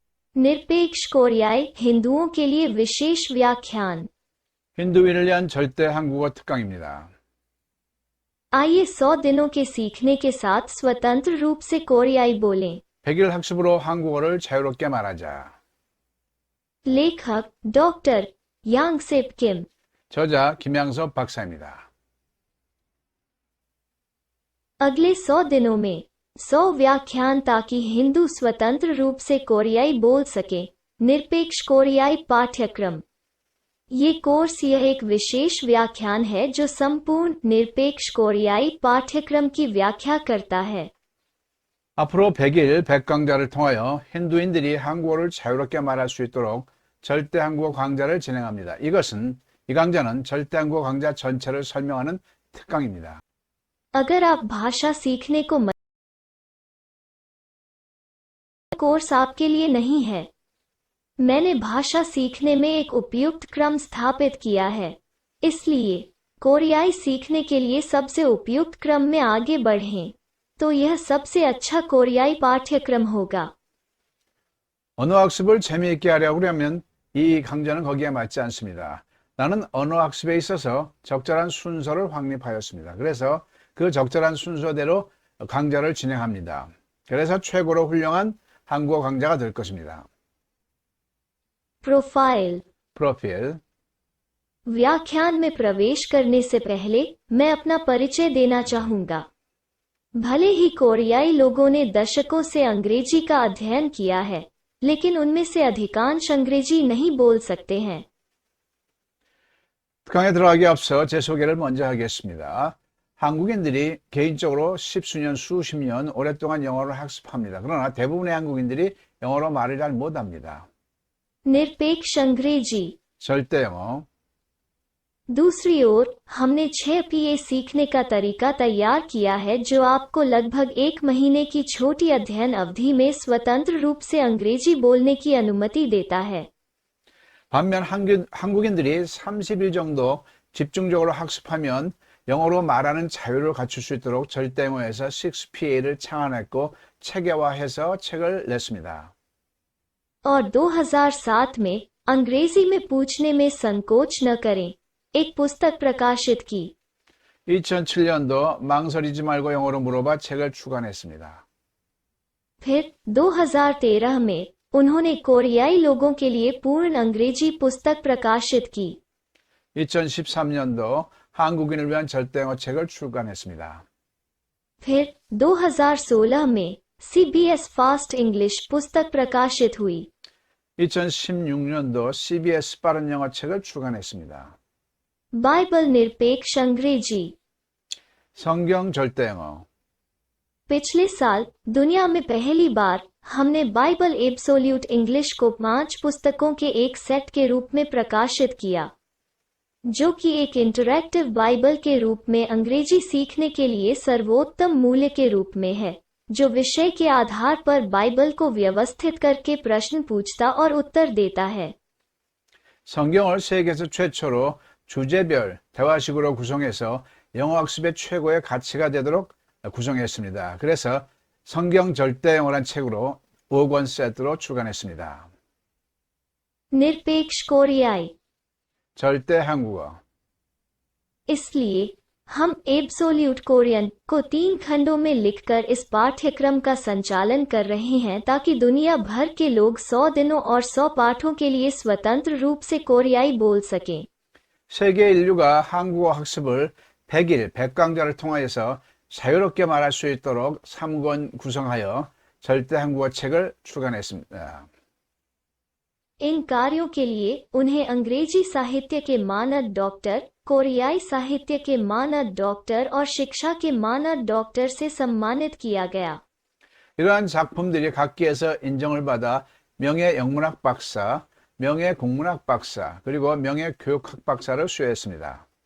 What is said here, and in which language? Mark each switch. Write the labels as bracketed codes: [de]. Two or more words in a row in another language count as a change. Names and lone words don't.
[hi] निरपेक्ष कोरियाई हिंदुओं के लिए विशेष व्याख्यान। [ko] 힌두인을 위한 절대 한국어 특강입니다. [hi] आइए 100 दिनों के सीखने के साथ स्वतंत्र रूप से कोरियाई बोलें। [ko] 100일 학습으로 한국어를 자유롭게 말하자. [hi] लेखक डॉक्टर यांगसेप किम, [ko] 저자 김양섭 박사입니다. [hi] अगले 100 दिनों में 100 व्याख्यान ताकि हिंदू स्वतंत्र रूप से कोरियाई बोल सके। निरपेक्ष कोरियाई पाठ्यक्रम। ये कोर्स यह एक विशेष व्याख्यान है जो संपूर्ण निरपेक्ष कोरियाई पाठ्यक्रम की व्याख्या करता है। [ko] 앞으로 100일 100강좌를 통하여 힌두인들이 한국어를 자유롭게 말할 수 있도록 절대 한국어 강좌를 진행합니다. 이 강좌는 절대 한국어 강좌 전체를 설명하는 특강입니다. [hi] अगर आप भाषा सीखने को कोर्स आपके लिए नहीं है। मैंने भाषा सीखने में एक उपयुक्त क्रम स्थापित किया है, इसलिए कोरियाई सीखने के लिए सबसे उपयुक्त क्रम में आगे बढ़ें, तो यह सबसे अच्छा कोरियाई पाठ्यक्रम होगा। [ko] 언어 학습을 재미있게 하려고 하면 이 강좌는 거기에 맞지 않습니다. 나는 언어 학습에 있어서 적절한 순서를 확립하였습니다. 그래서 그 적절한 순서대로 강좌를 진행합니다. 그래서 최고로 훌륭한 한국어 강좌가 될 것입니다. [hi] प्रोफाइल। [ko] 프로필. [hi] व्याख्यान में प्रवेश करने से पहले मैं अपना परिचय देना चाहूंगा। भले ही कोरियाई लोगों ने दशकों से अंग्रेजी का अध्ययन किया है, लेकिन उनमें से अधिकांश अंग्रेजी नहीं बोल सकते हैं। [ko] 특강에 들어가기 앞서 제 소개를 먼저 하겠습니다. 한국인들이 개인적으로 십수년, 수십 년 오랫동안 영어를 학습합니다. 그러나 대부분의 한국인들이 영어로 말을 잘 못합니다. [hi] निरपेक्ष अंग्रेजी। [ko] 절대 영어. [hi] दूसरी ओर हमने 6 पीए सीखने का तरीका तैयार किया है जो आपको लगभग 1 महीने की छोटी अध्ययन अवधि में स्वतंत्र रूप से अंग्रेजी बोलने की अनुमति देता है। [ko] 반면 한국인들이 30일 정도 집중적으로 학습하면 영어로 말하는 자유를 갖출 수 있도록 절대 영어에서 6PA를 창안했고 체계화해서 책을 냈습니다. [hi] और 2007 में अंग्रेजी में पूछने में संकोच न करें, एक पुस्तक प्रकाशित की। [ko] 2007년도 망설이지 말고 영어로 물어봐 책을 출간했습니다. [hi] फिर 2013 में उन्होंने कोरियाई लोगों के लिए पूर्ण अंग्रेजी पुस्तक प्रकाशित की। [ko] 2013년도 한국인을 위한 절대 영어 책을 출간했습니다. [hi] फिर 2016 में CBS फास्ट इंग्लिश पुस्तक प्रकाशित हुई। [ko] 2016년도 CBS 빠른 영어 책을 출간했습니다. [hi] बाइबल निरपेक्ष अंग्रेजी। [ko] 성경 절대 영어. [hi] पिछले साल दुनिया में पहली बार हमने बाइबल एब्सोल्यूट इंग्लिश को 5 पुस्तकों के एक सेट के रूप में प्रकाशित किया, जो कि एक इंटरैक्टिव बाइबल के रूप में अंग्रेजी सीखने के लिए सर्वोत्तम मूल्य के रूप में है, जो विषय के आधार पर बाइबल को व्यवस्थित करके प्रश्न पूछता और उत्तर देता है। [ko] 성경을 세계에서 최초로 주제별 대화식으로 구성해서 영어 학습의 최고의 가치가 되도록 구성했습니다. 그래서 성경 절대 영어란 책으로 5권 세트로 출간했습니다. [hi] निरपेक्ष कोरियाई। [ko] 절대 한국어. [hi] इसलिए हम एब्सोल्यूट कोरियन को 3 खंडों में लिखकर इस पाठ्यक्रम का संचालन कर रहे हैं ताकि दुनिया भर के लोग 100 दिनों और 100 पाठों के लिए स्वतंत्र रूप से कोरियाई बोल सकें। [ko] 세계 인류가 한국어 학습을 100일 100강좌를 통하여서 자유롭게 말할 수 있도록 3권 구성하여 절대 한국어 책을 출간했습니다. [hi] इन कार्यों के लिए उन्हें अंग्रेजी साहित्य के मानद डॉक्टर, कोरियाई साहित्य के मानद डॉक्टर और शिक्षा के मानद डॉक्टर से सम्मानित किया गया। [ko] 이러한 작품들이 각기에서 인정을 받아 명예 영문학 박사, 명예 국문학 박사, 그리고 명예 교육학 박사를 수여했습니다.